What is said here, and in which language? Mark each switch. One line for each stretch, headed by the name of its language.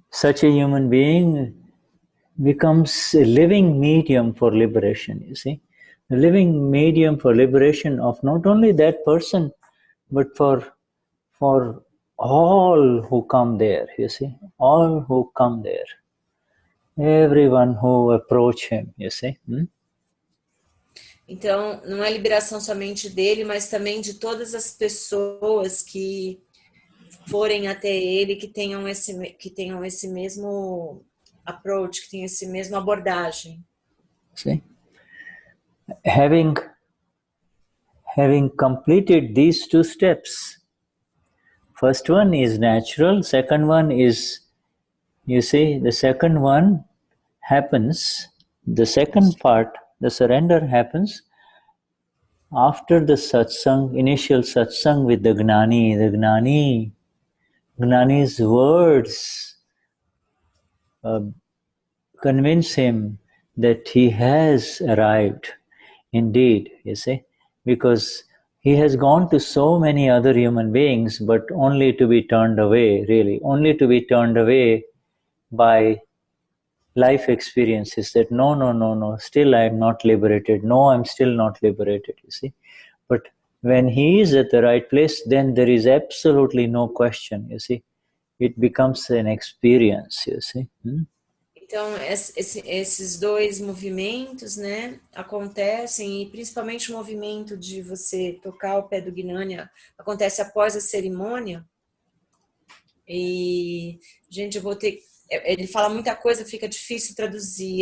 English: Such a human being becomes a living medium for liberation, you see? A living medium for liberation of not only that person, but for all who come there, you see, all who come there, everyone who approach him, you see.
Portuguese: Então, não é liberação somente dele, mas também de todas as pessoas que forem até ele, que tenham esse mesmo approach, que tenham esse mesmo abordagem.
English: See, having completed these two steps, first one is natural, second one is, you see, the second one happens, the second part, the surrender happens after the satsang, initial satsang with the Gnani. Gnani's words convince him that he has arrived indeed, you see, because he has gone to so many other human beings, but only to be turned away, really, only to be turned away by life experiences that no, still I am not liberated, no, I'm still not liberated, you see. But when he is at the right place, then there is absolutely no question, you see. It becomes an experience, you see.
Portuguese: Então, esses dois movimentos, né, acontecem, e principalmente o movimento de você tocar o pé do Gnani acontece após a cerimônia. E, gente, eu vou ter... Ele fala muita coisa, fica difícil traduzir.